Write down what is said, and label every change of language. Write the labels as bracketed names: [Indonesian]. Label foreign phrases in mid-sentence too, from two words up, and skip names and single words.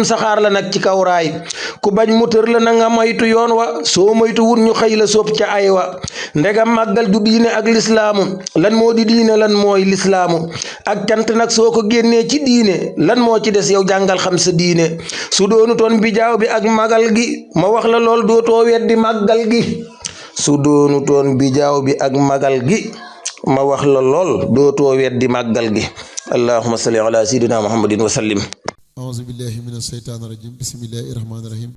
[Wolof] saxaar la nag ci kaw raay ku bañ mu tër la na nga moytu yoon wa soo moytu wut ñu xëy la sóob ca ay wa ndegam màggal du diine ak lislaamu lan moo di diine lan mooy lislaamu ak cant nag soo ko génnee ci diine lan moo ci des yow jàngal xam sa diine su doonu toon bi jaaw bi ak magal gi ma wax la lool dootoo weddi màggal gi su doonu toon bi jaaw bi ak magal gi ma wax la lool dootoo weddi màggal gi [Arabic] اللهم صل على سيدنا محمد وسلم أعوذ بالله من الشيطان الرجيم بسم الله الرحمن الرحيم